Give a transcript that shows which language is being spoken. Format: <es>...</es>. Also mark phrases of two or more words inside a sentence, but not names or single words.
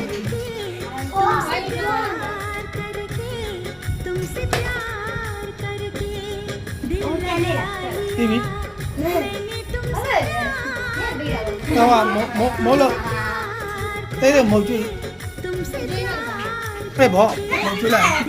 <hi>करके तुमसे प्यार करके दिल लगा</hi> <my>ပြီးပြီ</my> <hi>मैंने तुमसे प्यार</hi> <my>တော့မိုးလို့တိတ်တယ်မဟုတ်ကြည့်</my> <hi>तुमसे प्यार</hi> <my>ပြဘောမဟုတ်ကြည့်လိုက်</my>